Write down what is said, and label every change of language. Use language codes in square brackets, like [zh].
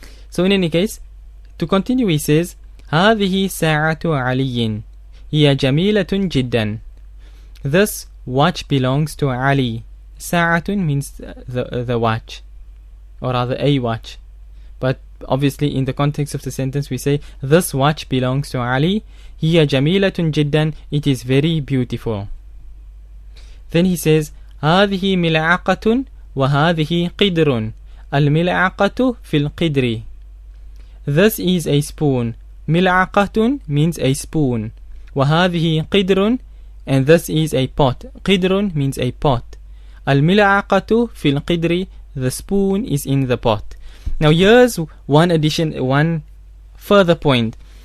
[en] So in any case, to continue he says, [ar] هذه ساعة علي هي جميلة جدا. [en] This watch belongs to Ali. Sa'atun means the watch, or rather a watch. But obviously in the context of the sentence we say this watch belongs to Ali. [ar] Hiya jamilatun jiddan. [en] It is very beautiful. Then he says [ar] هذه ملعقة وهذه قدر. الملعقة في القدر. [en] This is a spoon. ملعقة means a spoon. [ar] وهذه قدر, [en] and this is a pot. Qidrun means a pot. [ar] Al-mil'aqatu fil qidri. [en] The spoon is in the pot. Now here's one further point.